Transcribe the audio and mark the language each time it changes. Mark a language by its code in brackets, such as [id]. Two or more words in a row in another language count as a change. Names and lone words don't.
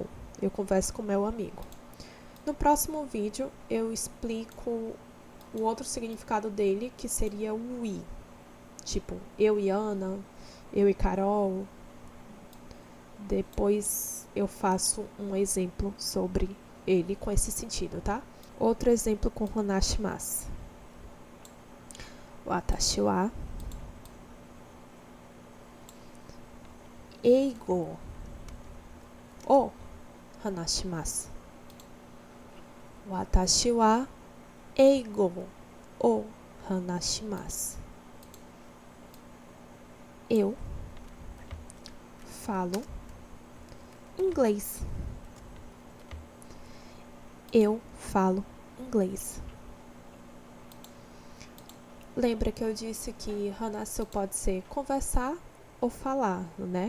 [pt] Eu converso com meu amigo. No próximo vídeo, eu explico o outro significado dele, que seria o i. Tipo, eu e Ana, eu e Carol. Depois eu faço um exemplo sobre ele com esse sentido, tá? Outro exemplo com hanashimasu. [ja] 私は英語を話します. 私は英語を話します. [pt] Eu falo inglês. Eu falo inglês. Lembra que eu disse que hanasu pode ser conversar ou falar, né?